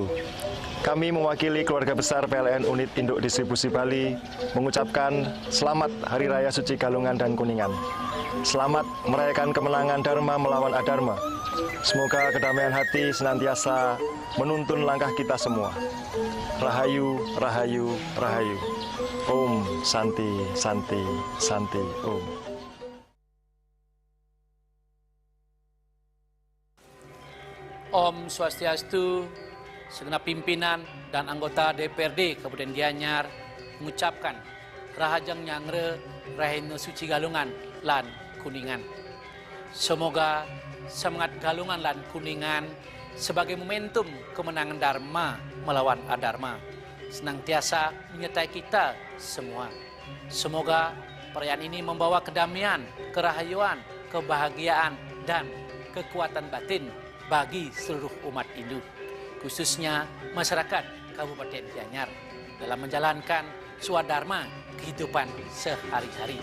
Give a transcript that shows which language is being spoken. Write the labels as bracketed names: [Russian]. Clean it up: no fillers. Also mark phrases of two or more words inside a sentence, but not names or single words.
[Indonesian] Kami mewakili keluarga besar PLN Unit Induk Distribusi Bali mengucapkan Selamat Hari Raya Suci Galungan dan Kuningan. Selamat merayakan kemenangan Dharma melawan Adharma. Semoga kedamaian hati senantiasa menuntun langkah kita semua. [Balinese] Rahayu, Rahayu, Rahayu. Om Santi, Santi, Santi, Om. Om Swastiastu. [Indonesian] Segenap pimpinan dan anggota DPRD Kabupaten Gianyar mengucapkan [Balinese] Rahajang Nyangre Rahina Suci Galungan lan Kuningan. [Indonesian] Semoga semangat Galungan lan Kuningan sebagai momentum kemenangan Dharma melawan Adharma senantiasa menyertai kita semua. Semoga perayaan ini membawa kedamaian, kerahayuan, kebahagiaan, dan kekuatan batin bagi seluruh umat Hindu, khususnya masyarakat Kabupaten Gianyar dalam menjalankan swadharma kehidupan sehari-hari.